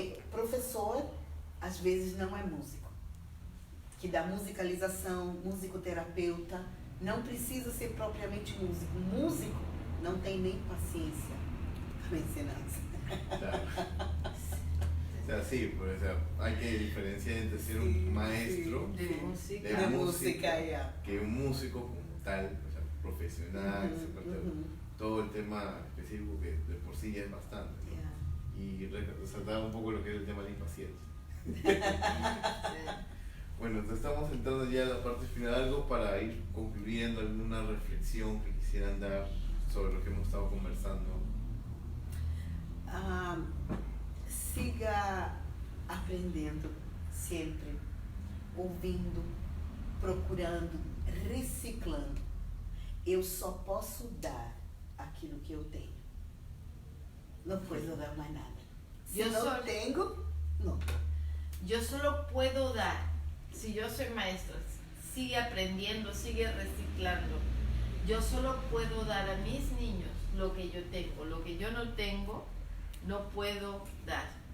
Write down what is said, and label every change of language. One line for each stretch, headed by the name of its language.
Portuguese: Professor, às vezes, não é músico. Que dá musicalização, musicoterapeuta, não precisa ser propriamente músico. Músico não tem nem paciência para ensinança.
Spanish: Claro. O sea, sí, pues, o sea, hay que diferenciar entre ser un maestro De música. de música ya. que un músico como tal, o sea, profesional, todo el tema específico que de por sí ya es bastante, ¿no? Y resaltar un poco lo que es el tema de la impaciencia. Bueno, entonces estamos entrando ya a la parte final, algo para ir concluyendo, alguna reflexión que quisieran dar sobre lo que hemos estado conversando.
Portuguese: Siga aprendendo sempre, ouvindo, procurando, reciclando. Eu só posso dar aquilo que eu tenho. Não posso dar mais nada.
Spanish: Si no tengo, no. Yo solo puedo dar, si yo soy maestro, sigue aprendiendo, sigue reciclando. Yo solo puedo dar a mis niños lo que yo tengo. Lo que yo no tengo, no puedo dar.